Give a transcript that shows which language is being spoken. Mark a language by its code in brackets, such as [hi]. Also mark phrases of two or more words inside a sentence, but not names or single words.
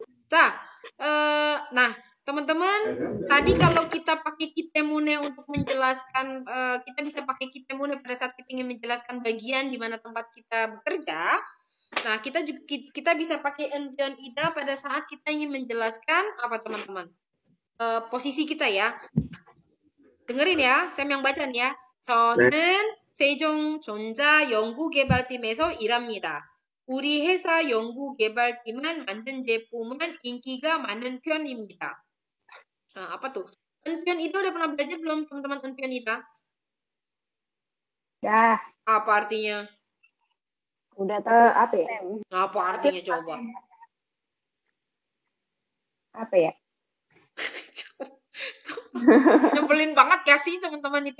[id] Nah, teman-teman, tadi kalau kita pakai kitemune untuk menjelaskan, kita bisa pakai kitemune pada saat kita ingin menjelaskan bagian di mana tempat kita bekerja. Nah, kita bisa pakai [ko] 은 편이다 [id] pada saat kita ingin menjelaskan apa teman-teman? Posisi kita ya. Dengerin ya, saya yang baca nih ya. [ko] 저는 세종 전자 연구개발팀에서 일합니다. 우리 회사 연구개발팀은 만든 제품은 인기가 많은 편입니다. [id] Apa tuh? [ko] 은 편이다 [id] udah pernah belajar belum teman-teman [ko] 은 편이다? [id] Ya, Apa artinya? Udah tahu apa ya? Apa artinya coba? Apa ya? Nyebelin banget gak sih teman-teman itu?